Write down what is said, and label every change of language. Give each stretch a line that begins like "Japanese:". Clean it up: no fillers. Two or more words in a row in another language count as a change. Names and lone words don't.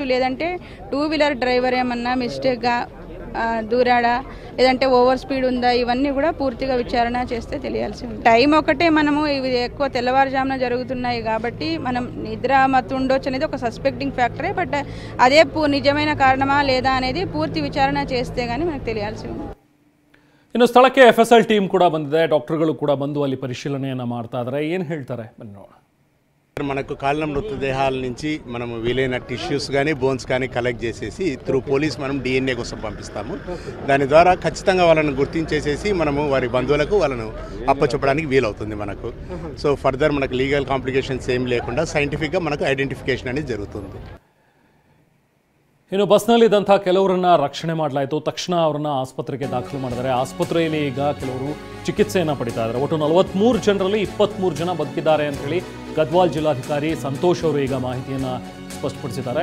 Telugu: లేదంటే 2 వీలర్ డ్రైవర్ ఏమన్నా మిస్టేక్గా దూరాడా లేదంటే
English: over speed
Telugu: ఉందా, ఇవన్నీ కూడా పూర్తిగా విచారణ చేస్తే తెలియాల్సి ఉంది. టైం ఒకటే, మనము ఇవి ఎక్కువ తెల్లవారుజామున జరుగుతున్నాయి కాబట్టి మనం నిద్ర మత్తు ఉండొచ్చు అనేది ఒక
English: suspecting factor.
Telugu: బట్ అదే నిజమైన కారణమా లేదా అనేది పూర్తి విచారణ చేస్తే కానీ మనకు తెలియాల్సి ఉంది.
Kannada: ಇನ್ನು ಸ್ಥಳಕ್ಕೆ FSL ಟೀಮ್ ಕೂಡ ಬಂದಿದೆ. ಡಾಕ್ಟರ್ಗಳು ಕೂಡ ಬಂದು ಅಲ್ಲಿ ಪರಿಶೀಲನೆಯನ್ನು ಮಾಡ್ತಾ ಇದ್ದಾರೆ. ಏನು ಹೇಳ್ತಾರೆ ಬನ್ನಿ ನೋಡೋಣ.
Telugu: మనకు కాలిన మృతదేహాల నుంచి మనం వీలైన టిష్యూస్ కానీ బోన్స్ కానీ కలెక్ట్ చేసేసి
English: through police
Telugu: మనం DNA కోసం పంపిస్తాము. దాని ద్వారా ఖచ్చితంగా వాళ్ళని గుర్తించేసేసి మనము వారి బంధువులకు వాళ్ళను అప్పచెప్పడానికి వీలవుతుంది మనకు.
English: so further
Telugu: మనకు
English: legal complications
Telugu: ఏం లేకుండా సైంటిఫిక్గా మనకు ఐడెంటిఫికేషన్ అనేది జరుగుతుంది.
Kannada: ಇನ್ನು ಬಸ್ನಲ್ಲಿದ್ದಂಥ ಕೆಲವರನ್ನ ರಕ್ಷಣೆ ಮಾಡಲಾಯಿತು. ತಕ್ಷಣ ಅವರನ್ನ ಆಸ್ಪತ್ರೆಗೆ ದಾಖಲು ಮಾಡಿದ್ದಾರೆ. ಆಸ್ಪತ್ರೆಯಲ್ಲಿ ಈಗ ಕೆಲವರು ಚಿಕಿತ್ಸೆಯನ್ನು ಪಡಿತಾ ಇದ್ದಾರೆ. ಒಟ್ಟು 43 ಜನರಲ್ಲಿ 23 ಜನ ಬದುಕಿದ್ದಾರೆ ಅಂತ ಹೇಳಿ ಗದ್ವಾಲ್ ಜಿಲ್ಲಾಧಿಕಾರಿ ಸಂತೋಷ್ ಅವರು ಈಗ ಮಾಹಿತಿಯನ್ನು ಸ್ಪಷ್ಟಪಡಿಸಿದ್ದಾರೆ.